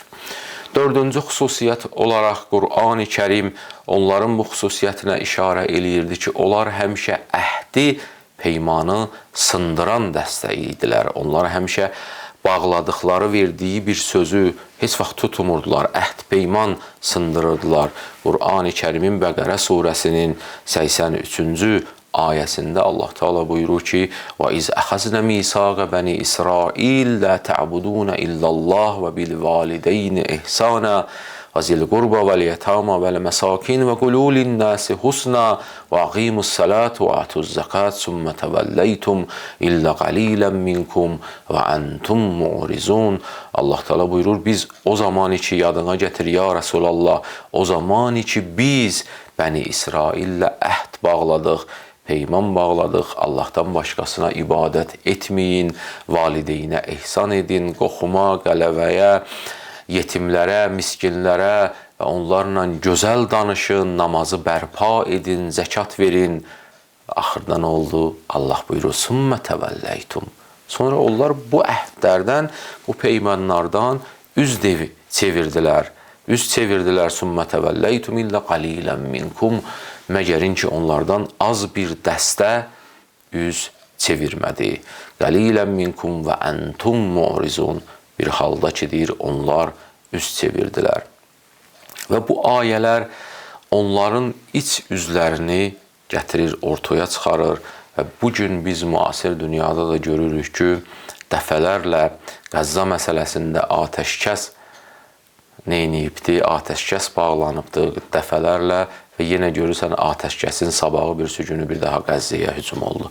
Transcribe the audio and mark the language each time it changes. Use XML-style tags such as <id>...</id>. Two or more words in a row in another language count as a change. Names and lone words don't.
<az>Dördüncü xüsusiyyət olaraq Qur'an-ı Kərim onların bu xüsusiyyətinə işarə eləyirdi ki, onlar həmişə əhdi, peymanı sındıran dəstə idilər. Onlar həmişə bağladıqları, verdiyi bir sözü heç vaxt tutmurdular, əhd, peyman sındırırdılar. Qur'an-ı Kərimin Bəqərə surəsinin 83-cü ayəsində Allah Teala buyurur ki,</az> <ar>وَإِذْ أَخَذْنَا مِيثَاقَ بَنِي إِسْرَائِيلَ لَا تَعْبُدُونَ إِلَّا اللَّهَ وَبِالْوَالِدَيْنِ إِحْسَانًا وَذِي الْقُرْبَى وَالْيَتَامَى وَالْمَسَاكِينِ وَقُولُوا لِلنَّاسِ حُسْنًا وَأَقِيمُوا الصَّلَاةَ وَآتُوا الزَّكَاةَ ثُمَّ تَوَلَّيْتُمْ إِلَّا قَلِيلًا مِنْكُمْ وَأَنْتُمْ مُعْرِضُونَ.</ar> <az>Allah Teala buyurur, biz o zaman ki, yadına getir</az> <ar>يا رسول الله,</ar> <az>o zaman ki biz Bəni İsraillə əhd bağladıq, peyman bağladıq, Allahdan başqasına ibadət etməyin, valideynə ehsan edin, qoxuma, qələvəyə, yetimlərə, miskinlərə və onlarla gözəl danışın, namazı bərpa edin, zəkat verin. Axırda nə oldu? Allah buyurur,</az> <ar>ثُمَّ تَوَلَّيْتُمْ.</ar> <az>Sonra onlar bu əhdlərdən, bu peymanlardan üz çevirdilər. Üz çevirdilər,</az> <ar>ثُمَّ تَوَلَّيْتُمْ إِلَّا قَلِيلًا مِنْكُمْ.</ar> <az>Məgərin ki, onlardan az bir dəstə üz çevirmədi.</az> <ar>قليلا منكم وأنتم معرضون.</ar> <az>Bir halda ki, deyir, onlar üz çevirdilər. Və bu ayələr onların iç üzlərini gətirir, ortaya çıxarır və bugün biz müasir dünyada da görürük ki, dəfələrlə Qəzza məsələsində atəşkəs neyniyibdi, atəşkəs bağlanıbdı dəfələrlə və yenə görürsən atəşkəsin sabahı bir günü bir daha Qəzzəyə hücum oldu.</az>